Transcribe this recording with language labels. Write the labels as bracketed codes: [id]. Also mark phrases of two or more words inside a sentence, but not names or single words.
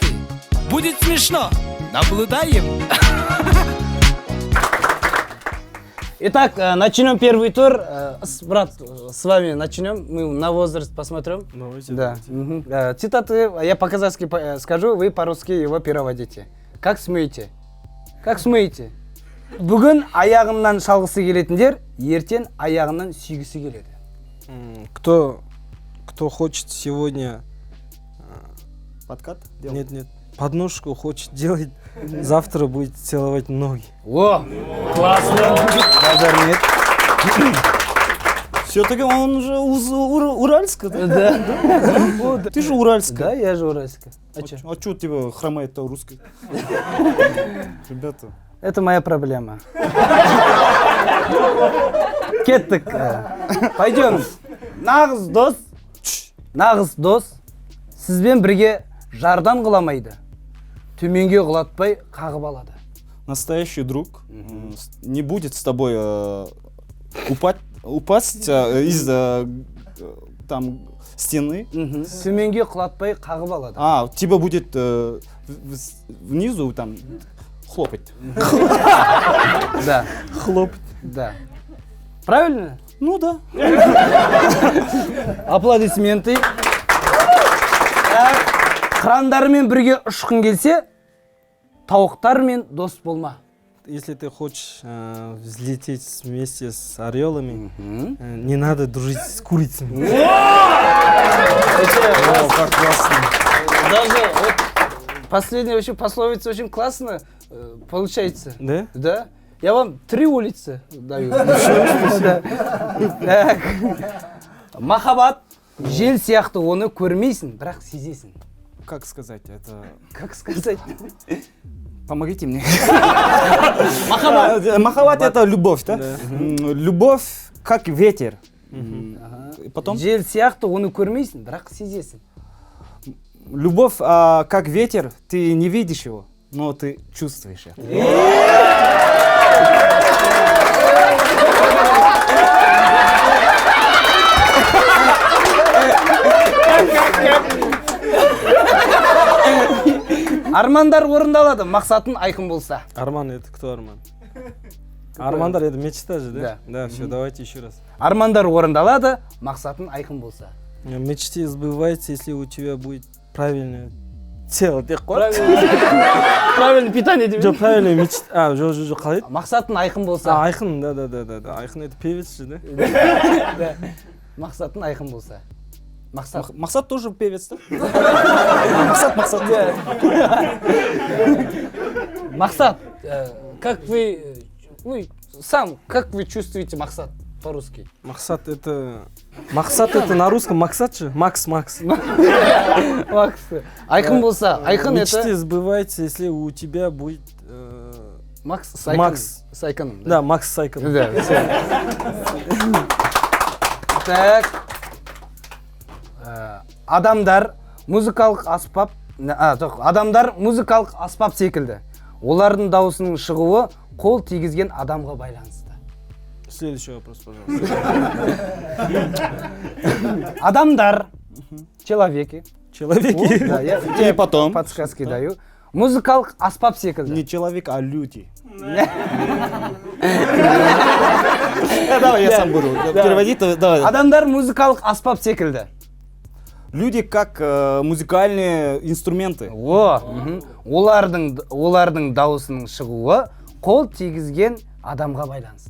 [ru] Будет смешно. Наблюдаем. Итак, начнем первый тур. Брат, с вами начнем. Мы на возраст посмотрим. Давайте. Да. Цитаты я по-казахски скажу, вы по-русски его переводите. Как смеете? Как смеете? [kk] Бүгін аяғымнан шалғысы келетіндер, ертең аяғымнан сүйгісі келеді. [ru] Кто хочет сегодня... Подкат? Нет, подножку хочет делать, завтра будет целовать ноги. О, классно. Базар нет. Все-таки он уже уральский, да? Да. Ты же уральский. Да, я же уральский. А чё? А что тебя хромает-то русский? Ребята. Это моя проблема. [kk] Кеттік. [ru] Пойдем. [kk] Нағыз дос сізбен бірге жардан құламайды. Төменге құлатпай қағып алады. [ru] настоящий друг не будет с тобой упасть из там стены. [kk] Төменге құлатпай қағып алады. [ru] Тебя будет внизу там хлопать. Да. Хлопать. Да. Правильно? Ну да. Аплодисменты. [kk] Қырандармен бірге ұшқын келсе, тауықтармен дос болма. [ru] Если ты хочешь взлететь вместе с орелами, не надо дружить с курицами. Как классно. Даже вот последняя вообще пословица очень классно получается. Да? Да? Я вам 3 улицы даю. Да. Так. [kk] Махаббат жел сияқты оны көрмейсің, бірақ сезесің. [ru] Как сказать это? Как сказать? Помогите мне. Махаббат это любовь, да? Любовь как ветер. Потом? [kk] Жел сияқты оны көрмейсің, бірақ сезесің. [ru] Любовь как ветер, ты не видишь его, но ты чувствуешь это. [kk] Армандар орындалады, мақсатын айқын болса. [ru] Арман это кто Арман? Армандар это мечта же, да? Да. Да, все, давайте еще раз. [kk] Армандар орындалады, мақсатын айқын болса. [ru] Мечты сбываются, если у тебя будет правильное тело. Правильно питание деп. [kk] Жоқ, [ru] правильная мечта. [kk] Жоқ, қалай еді? Мақсатын айқын болса. [ru] Айқын, да. Айқын это певец же, да? [kk] Да. Мақсатын айқын болса. [ru] Мақсат тоже певец, да? Мақсат. Мақсат, как вы сам, как вы чувствуете Мақсат по-русски? Мақсат это на русском Максат же? Макс. Макс. [kk] Айқын болса, айқын это... [ru] Мечты сбываются, если у тебя будет... Макс с айқыном. Да, Макс с айқыном. Да, все. Так. [kk] Адамдар музыкалық аспап секілді. Олардың дауысының шығуы қол тигізген адамға байланысты. [ru] Следующий вопрос, пожалуйста. Адамдар, человеки. Да, И потом? Подсказки даю. [kk] Музыкалық аспап секілді. [ru] Не человек, а люди. Давай я сам буду переводить. Давай. [kk] Адамдар музыкалық аспап секілді. [ru] Люди как музыкальные инструменты. [kk] Олардың дауысының шығуы қол тигізген адамға байланысты.